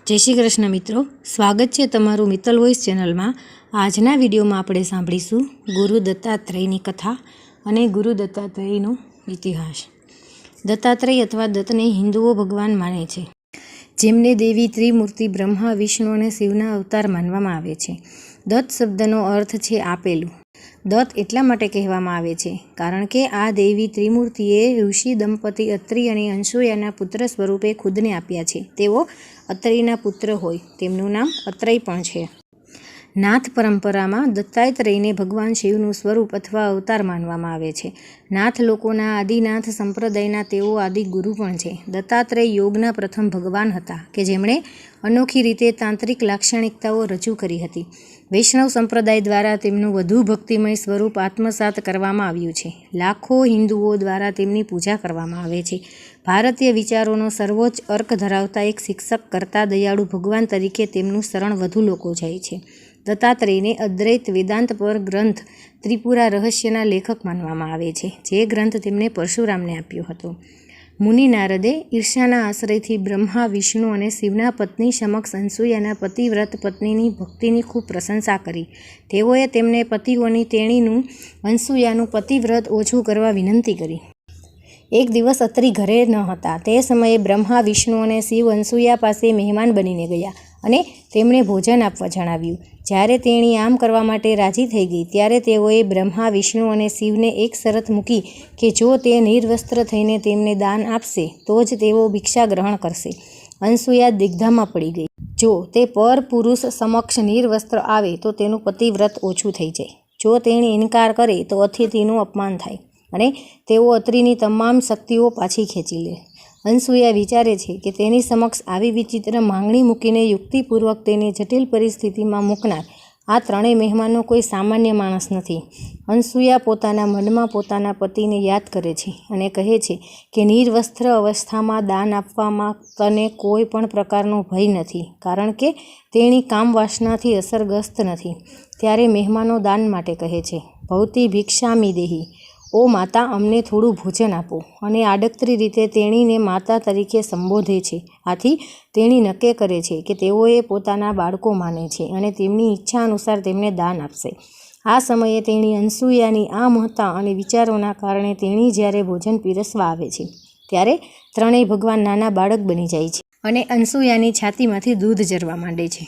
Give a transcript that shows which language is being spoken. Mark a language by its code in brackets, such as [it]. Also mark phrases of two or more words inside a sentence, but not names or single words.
[gu] જય શ્રી કૃષ્ણ મિત્રોં, સ્વાગત હૈ તમારૂ મિત્તલ વૉઇસ ચેનલ મેં। આજના વિડિયો માં આપણે સાંભળીશું ગુરુ દત્તાત્રેયની કથા અને ગુરુ દત્તાત્રેયનો ઇતિહાસ। દત્તાત્રેય અથવા દત્તને હિંદુઓ ભગવાન માને છે, જેમને દેવી ત્રિમૂર્તિ બ્રહ્મા વિષ્ણુ ઔર શિવના અવતાર માનવામાં આવે છે। દત્ત શબ્દનો અર્થ છે આપેલૂ। દત્ત એટલા માટે કહેવામાં આવે છે કારણ કે આ દેવી ત્રિમૂર્તિએ ઋષિ દંપતિ અત્રિ અને અંસુયાના પુત્ર સ્વરૂપે ખુદને આપ્યા છે। તેઓ અત્રિના પુત્ર હોય તેમનું નામ અત્રેય પણ છે। નાથ પરંપરા મેં દત્તાત્રેયને ભગવાન શિવનુ સ્વરૂપ અથવા અવતાર માનવામાં આવે છે। નાથ લોકોના આદિનાથ સંપ્રદાયના તેઓ આદિ ગુરુ પણ છે। દત્તાત્રેય યોગના પ્રથમ ભગવાન હતા કે જેમણે અનોખી રીતે તાંત્રિક લાક્ષણિકતાઓ રજૂ કરી હતી। વૈષ્ણવ સંપ્રદાય દ્વારા તેમનું વધુ ભક્તિમય સ્વરૂપ આત્મસાત કરવામાં આવ્યું છે। લાખોં હિંદુઓ દ્વારા તેમની પૂજા કરવામાં આવે છે। ભારતીય વિચારોનો સર્વોચ્ચ અર્ક ધરાવતા એક શિક્ષક કરતા દયાળુ ભગવાન તરીકે તેમનું શરણ વધુ લોકો જાય છે। દત્તાત્રેયને અદ્વૈત વેદાંત પર ગ્રંથ ત્રિપુરા રહસ્યના લેખક માનવામાં આવે છે, જે ગ્રંથ તેમણે પરશુરામને આપ્યો હતો। મુનિ નારદે ઈર્ષ્યાના આશ્રયથી બ્રહ્મા વિષ્ણુ ઔર શિવના પત્ની સમક્ષ અંસુયાના પતિવ્રત પત્નીની ભક્તિની ખૂબ પ્રશંસા કરી। તેઓએ તેમને પતિઓની તેણીનું અંસુયાનું પતિવ્રત ઓછું કરવા વિનંતી કરી। એક દિવસ અત્રિ ઘરે ન હતા તે સમયે બ્રહ્મા વિષ્ણુ ઔર શિવ અંસુયા પાસે મેહમાન બનીને ગયા અને તેમણે ભોજન આપવા જણાવ્યું। જ્યારે તેણી આમ કરવા માટે રાજી થઈ ગઈ ત્યારે તેઓએ બ્રહ્મા વિષ્ણુ ઔર શિવને એક શરત મૂકી કે જો તે નિર્વસ્ત્ર થઈને તેમને દાન આપશે તો જ તેઓ ભિક્ષા ગ્રહણ કરશે। અંસુયા દિગ્ધામાં પડી ગઈ। જો તે પર પુરુષ સમક્ષ નિર્વસ્ત્ર આવે તો તેનું પતિવ્રત ઓછું થઈ જાય। જો તેણી ઇનકાર કરે તો અતિથિનું અપમાન થાય અને તેઓ અત્રિની તમામ શક્તિઓ પાછી ખેંચી લે। અંસુયા વિચારે છે કે તેની સમક્ષ આવી વિચિત્ર માંગણી મૂકીને યુક્તિપૂર્વક તેને જટિલ પરિસ્થિતિમાં મૂકનાર આ ત્રણેય મેહમાનો કોઈ સામાન્ય માણસ નથી। અંસુયા પોતાના મનમા પોતાના પતિને યાદ કરે છે અને કહે છે કે નિર્વસ્ત્ર અવસ્થામાં દાન આપવામાં તને કોઈ પણ પ્રકારનો ભય નથી કારણ કે તેણી કામ વાસનાથી અસરગ્રસ્ત નથી। ત્યારે મેહમાનો દાન માટે કહે છે, [sa] भवती भिक्षामि देहि, [gu] ઓ માતા અમને થોડું ભોજન આપો અને આડકતરી રીતે તેણીને માતા તરીકે સંબોધે છે। આથી તેણી નક્કી કરે છે કે તેઓએ પોતાના બાળકો માને છે અને તેમની ઇચ્છા અનુસાર તેમને દાન આપશે। આ સમયે તેણી અંસુયાની આ મહત્તા અને વિચારોના કારણે તેણી જ્યારે ભોજન પીરસવા આવે છે ત્યારે ત્રણેય ભગવાન નાના બાળક બની જાય છે અને અંસુયાની છાતીમાંથી દૂધ ઝરવા માંડે છે।